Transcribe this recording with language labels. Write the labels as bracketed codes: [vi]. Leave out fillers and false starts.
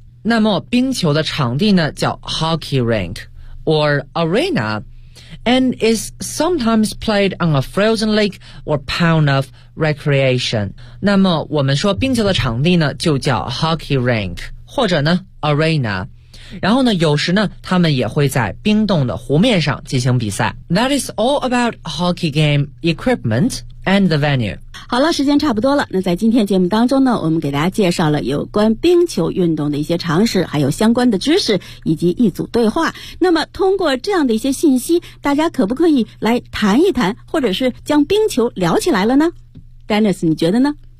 [zh] 那么冰球的场地呢叫 [en] hockey rink, or arena, and is sometimes played on a frozen lake or pond of recreation. [zh] 那么我们说冰球的场地呢就叫 hockey rink, 或者呢 arena. 然后呢有时呢他们也会在冰冻的湖面上进行比赛。 [en] That is all about hockey game equipment and the venue. [zh] 好了，时间差不多了，那在今天节目当中呢，我们给大家介绍了有关冰球运动的一些常识，还有相关的知识以及一组对话。那么通过这样的一些信息，大家可不可以来谈一谈，或者是将冰球聊起来了呢？ Dennis， 你觉得呢？